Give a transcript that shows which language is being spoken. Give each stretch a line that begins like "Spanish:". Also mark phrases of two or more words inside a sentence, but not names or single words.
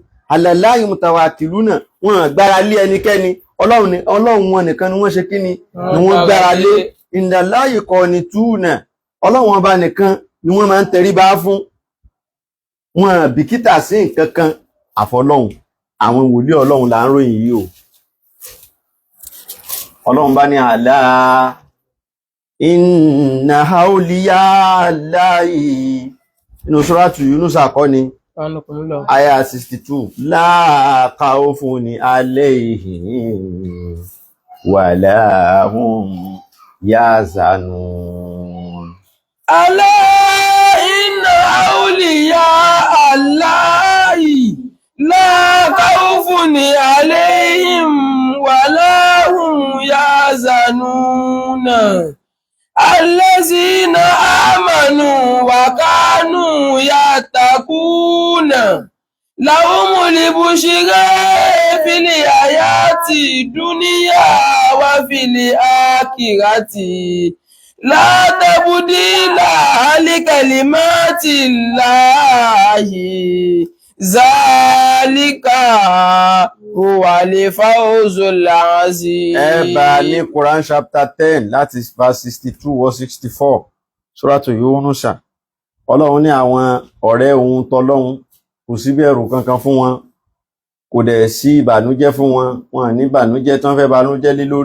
Arabic: على الله متوكلون
Yoruba: wọ́n gbára lé ẹnikẹ́ni Ọlọ́run wọn nìkan ni wọ́n ṣe kíni ni wọ́n gbára lé
Arabic: عند الله قانتون
Yoruba: Ọlọ́run ọba nìkan ni wọ́n máa ń tẹríba fún wọn bìkítà sí nǹkan kan àfọlọ́hun àwọn wòlíì Ọlọ́run là ń ròyìn yìí o Ọlọ́run bá ní àlá
Arabic: إن أولياء الله
Yoruba: inú suratu Yunus àkọ́ni
Arabic: Subhanallah. Aya 62. لا خوف عليهم ولا هم يحزنون. ألا إن أولياء الله لا خوف عليهم ولا هم يحزنون. الذين آمنوا وكانوا يتقون. لهم البشرى في الحياة الدنيا وفي الآخرة. لا تبديل لكلمات الله. ذلك هو الفوز العظيم.
Yoruba: Ẹ bá ní Quran chapter 10 láti
English: verse 62 or 64.
Yoruba: Suratu Yunusa. Ọlọ́run ní àwọn ọ̀rẹ́ ohun tọlọ́run kò sí bẹ̀rù kankan fún wọn, kò dẹ̀ sí ìbànújẹ́ fún wọn, wọn ní ìbànújẹ́ tán fẹ́ bànújẹ́ lé lórí,